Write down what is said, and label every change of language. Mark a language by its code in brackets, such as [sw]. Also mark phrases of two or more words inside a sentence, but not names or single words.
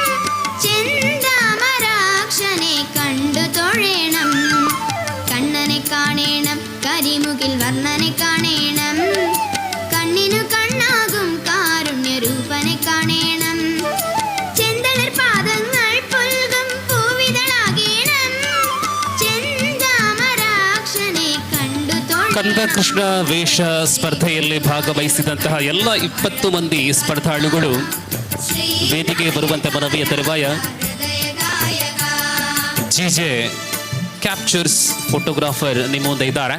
[ml] ചെന്താമരാക്ഷനെ കണ്ടു തൊഴേണം കണ്ണനെ കാണേണം കരിമുകിൽ വർണ്ണനെ കാണേണം കണ്ണിനു കണ്ണാകും കാരുണ്യരൂപനെ കാണേണം ചെന്തളിർ പാദങ്ങൾ പുൽകും പൂവിതളാകേണം [kn] ಕಂದಕೃಷ್ಣ ವೇಷ ಸ್ಪರ್ಧೆಯಲ್ಲಿ ಭಾಗವಹಿಸಿದಂತಹ ಎಲ್ಲ 20 ಮಂದಿ ಸ್ಪರ್ಧಾಳುಗಳು ವೇದಿಕೆಗೆ ಬರುವಂತೆ ಮನವಿಯ ತರುವಾಯ ಜಿಜೆ ಕ್ಯಾಪ್ಚರ್ಸ್ ಫೋಟೋಗ್ರಾಫರ್ ನಿಮ್ಮ ಮುಂದೆ ಇದ್ದಾರೆ.